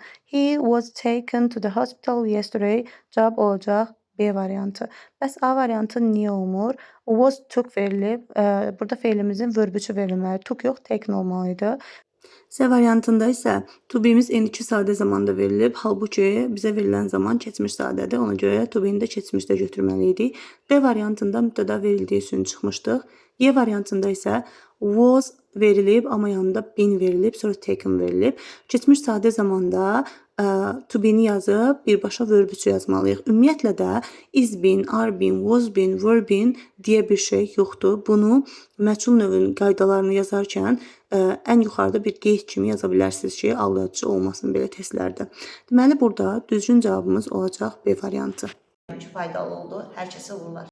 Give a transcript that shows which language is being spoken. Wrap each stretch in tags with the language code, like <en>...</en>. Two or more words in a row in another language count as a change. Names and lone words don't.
<en>He was taken to the hospital yesterday.</en> <az>Cavab olacaq B variantı. Bəs A variantı niyə olmur?</az> <en>Was took verilib.</en> <az>Burada feilimizin verb 3-ü verilməli. Took yox, taken olmalıydı. C variantında isə</az> <en>to be-</en> <az>miz indiki sadə zamanda verilib, halbuki bizə verilən zaman keçmiş sadədir. Ona görə</az> <en>to be-</en> <az>ni də keçmişdə götürməli idik. D variantında mübtəda verildiyi üçün çıxmışdıq. Y variantında isə was verilib, amma yanında been verilib, sonra taken verilib. Keçmiş sadə zamanda</az> <en>to be-</en> <az>ni yazıb birbaşa verb-üçü yazmalıyıq. Ümumiyyətlə də</az> <en>is been, are been, was been, were been</en> <az>deyə bir şey yoxdur. Bunu məchul növün qaydalarını yazarkən ən yuxarıda bir qeyd kimi yaza bilərsiniz ki, aldadıcı olmasın belə testlərdə. Deməli, burada düzgün cavabımız olacaq B variantı. Faydalı oldu. Hər kəsə uğurlar.</az>